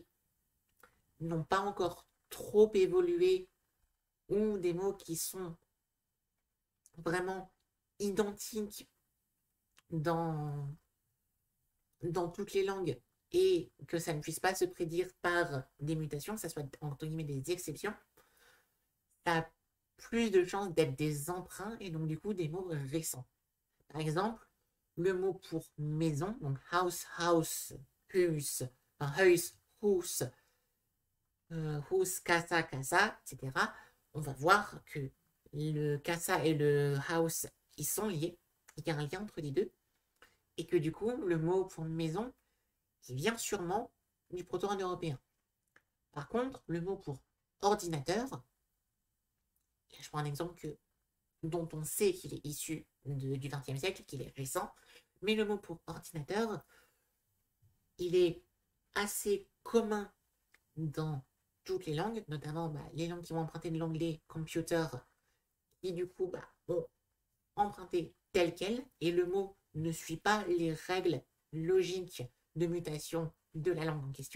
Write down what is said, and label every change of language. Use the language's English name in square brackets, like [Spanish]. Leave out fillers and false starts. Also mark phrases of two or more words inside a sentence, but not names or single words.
[French] n'ont pas encore trop évolué ou des mots qui sont vraiment identiques dans toutes les langues et que ça ne puisse pas se prédire par des mutations, que ça soit entre guillemets des exceptions, ça a plus de chances d'être des emprunts et donc du coup des mots récents. Par exemple, le mot pour maison, donc [English] house, house, [French] hus, huis, hus, hus, casa, casa, etc. On va voir que le casa et le house, ils sont liés, il y a un lien entre les deux, et que du coup, le mot pour maison, il vient sûrement du proto-indo-européen. Par contre, le mot pour ordinateur, là, je prends un exemple dont on sait qu'il est issu du XXe siècle, qu'il est récent, mais le mot pour ordinateur, il est assez commun dans toutes les langues, notamment les langues qui vont emprunter de l'anglais computer, qui du coup ont emprunté tel quel, et le mot ne suit pas les règles logiques de mutation de la langue en question.